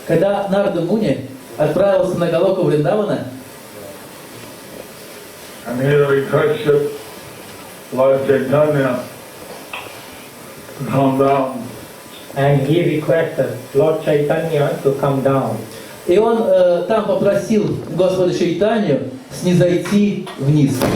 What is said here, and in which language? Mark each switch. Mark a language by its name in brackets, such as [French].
[Russian] Когда Нарада Муни отправился на Галоку Вриндавана, [English] and he requested Lord Chaitanya to come down. And he requested Lord Chaitanya to come down. [Russian] и он там попросил Господа Чайтанью снизойти вниз.